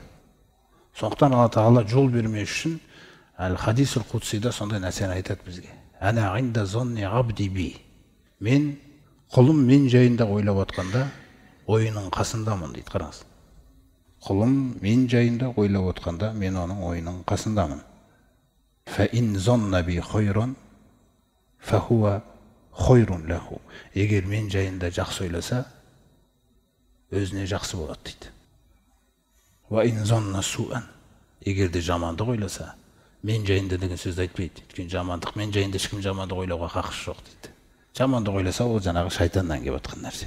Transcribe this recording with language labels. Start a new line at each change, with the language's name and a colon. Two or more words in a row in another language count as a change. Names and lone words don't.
Kazakh: Сондықтан Алла тағала жол бермес үшін Әл-Хадисул Қудсида сондай нәрсені айтады бізге.
Arabic: أنا عند ظن عبدي بي.
Kazakh: Мен құлым мен жайында ойлап отқанда ойының қасындамын дейді. Қараңыз. Құлым мен жайында ойлап отқанда мен оның ойының қасындамын.
Arabic: فإن ظن بي خيرا فهو خير له.
Kazakh: Егер мен жайында жақсы ойласа, өзіне жақсы болады дейді.
Arabic: وإن ظن سوءا.
Kazakh: Егер де жамандық ойласа, мен жайында деген сөзді айтпайды. Өйткені жамандық, мен жайында ешкім жамандық ойлауға хақысы жоқ дейді. Жамандық ойласа, ол жаңағы шайтаннан келіп жатқан нәрсе.